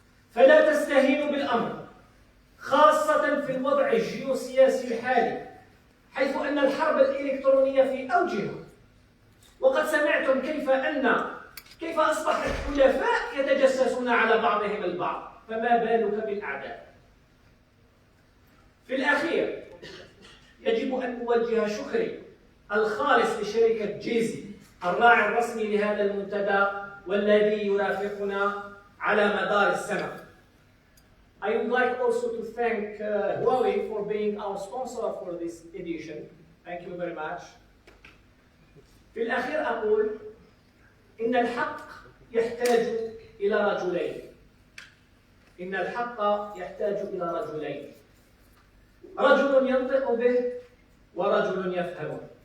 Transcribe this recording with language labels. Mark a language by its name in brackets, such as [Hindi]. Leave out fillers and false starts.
[Arabic] فلا تستهينوا بالأمر، خاصة في الوضع الجيوسياسي الحالي، حيث أن الحرب الإلكترونية في أوجها، وقد سمعتم كيف أصبح الحلفاء يتجسسون على بعضهم البعض، فما بالك بالأعداء. في الأخير يجب أن أوجه شكري الخالص لشركة جيزي الراعي الرسمي لهذا المنتدى والذي يرافقنا على مدار السنة. [English] I would like also to thank Huawei for being our sponsor for this edition. Thank you very much. [Arabic] في الأخير أقول إن الحق يحتاج إلى رجلين. إن الحق يحتاج إلى رجلين. رجل ينطق به ورجل يفهمه.